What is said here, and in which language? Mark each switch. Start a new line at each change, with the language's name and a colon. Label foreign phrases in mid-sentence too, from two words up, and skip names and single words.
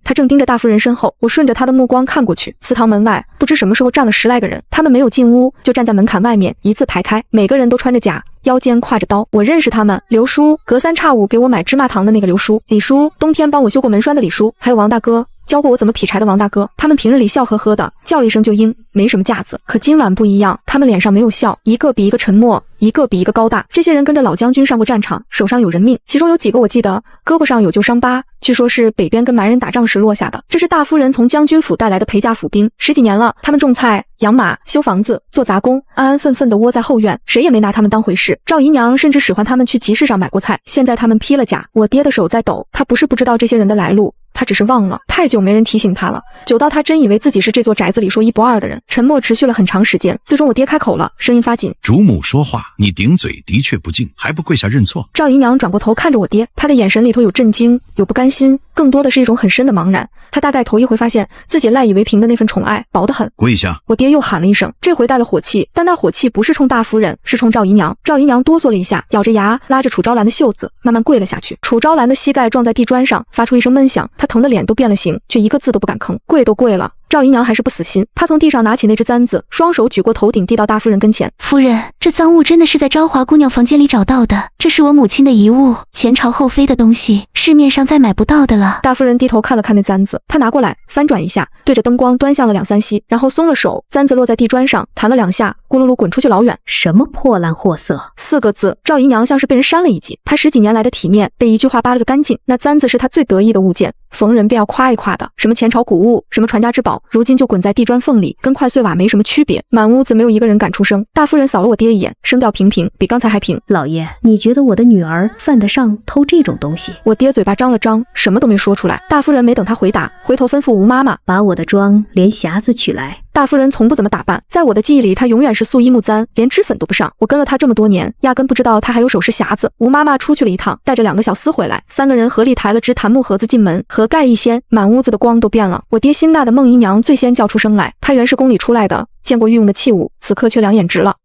Chinese: 他正盯着大夫人身後，我順着他的目光看過去，祠堂門外不知什麼時候站了10來個人，他們沒有進屋，就站在門檻外面，一字排開，每個人都穿着甲，腰間挎着刀。我認識他們，刘叔，隔三差五給我買芝麻糖的那個劉叔，李叔，冬天幫我修過門栓的李叔，還有王大哥，教過我怎麼劈柴的王大哥。他们平日裡笑呵呵的，叫一聲就應，沒什麼架子。可今晚不一樣，他們臉上沒有笑，一個比一個沉默，一個比一個高大。這些人跟着老將軍上過戰場，手上有人命，其中有幾個我記得胳膊上有舊傷疤，據說是北邊跟蠻人打仗時落下的。這是大夫人從將軍府帶來的陪嫁府兵，10幾年了，他們種菜、養馬、修房子、做雜工，安安分分地窩在後院，誰也沒拿他們當回事。趙姨娘甚至使喚他們去集市上買過菜。現在他們披了甲，我爹的手在抖，他不是不知道這些人的來路，他只是忘了，太久沒人提醒他了，久到他真以為自己是這座宅子裡說一不二的人。沉默持續了很長時間，最終我爹開口了，聲音發緊： 主母說話，你頂嘴的確不敬，還不跪下認錯？趙姨娘轉過頭看着我爹，她的眼神裡頭有震驚，有不甘心，更多的是一種很深的茫然。她大概頭一回發現自己賴以為憑的那份寵愛薄得很。跪下！我爹又喊了一聲，這回帶了火氣，但那火氣不是衝大夫人，是衝趙姨娘。趙姨娘哆嗦了一下，咬着牙拉着楚昭蘭的袖子，慢慢跪了下去。楚昭蘭的膝蓋撞在地磚上，發出一聲悶響，她疼得臉都變了形，卻一個字都不敢吭。跪都跪了， 趙姨娘還是不死心，她從地上拿起那只簪子，双手舉過頭頂，遞到大夫人跟前。夫人，这赃物真的是在昭华姑娘房间裡找到的，这是我母親的遗物，前朝后妃的东西，市面上再买不到的了。大夫人低头看了看那簪子，她拿过来翻转一下，对着灯光端详了2、3息，然後鬆了手，簪子落在地磚上，彈了2下，咕嚕嚕滾出去老遠。什麼破爛貨色？4個字。趙姨娘像是被人扇了一記，她10幾年來的體面被一句話扒了個乾淨。那簪子是她最得意的物件，逢人便要誇一誇的，什麼前朝古物，什麼傳家之寶，如今就滾在地磚縫裡，跟塊碎瓦沒什麼區別。滿屋子沒有一個人敢出聲。大夫人掃了我爹一眼，聲調平平，比剛才還平。老爺，你覺得我的女兒犯得上偷這種東西？我爹嘴巴張了張，什麼都沒說出來。大夫人沒等他回答，回頭吩咐吳媽媽把我的妝連匣子取來。大夫人從不怎麼打扮，在我的記憶裡，她永遠是素衣木簪，連脂粉都不上。我跟了她這麼多年，壓根不知道她還有首飾匣子。吳媽媽出去了一趟，帶着2個小厮回來，3個人合力抬了只檀木盒子進門，盒蓋一掀，滿屋子的光都變了。我爹心大的孟姨娘最先叫出聲來，她原是宮裡出來的，見過御用的器物，此刻卻兩眼直了。